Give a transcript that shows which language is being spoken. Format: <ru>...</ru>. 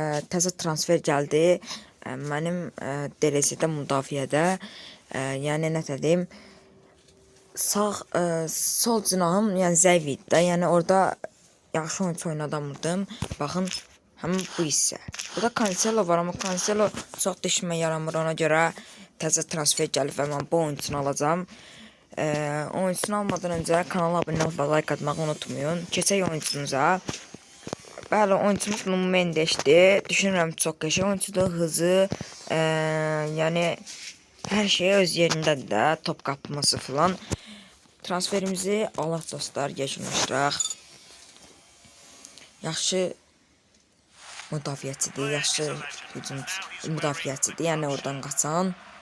<az>Təzə transfer gəldi. Mənim DLS-də müdafiədə, yəni nə deyim, sağ sol cinahım, yəni zəif idi də. Yəni orada yaxşı oyuncu oynadamırdım. Baxın, həmin bu hissə. Burada Cancelo var, amma Cancelo çox dişmə yaramır, ona görə təzə transfer gəlib və mən bu oyuncunu alacağım.</az> <tr>Oyuncunu almadan önce kanala abone olup like atmayı unutmayın.</tr> <az>Keçək oyuncumuza. Bəli, oyuncumuz Nuno Mendes'ti. Düşünürəm çox qəşəng oyuncudur, hızı, yəni hər şey öz yerindədir də,</az> <tr>top kapması falan.</tr> <az>Transferimizi alaq dostlar, yekunlaşdıraq. Yaxşı müdafiəçidir, yaxşı müdafiəçidir, yəni oradan qaçan.</az>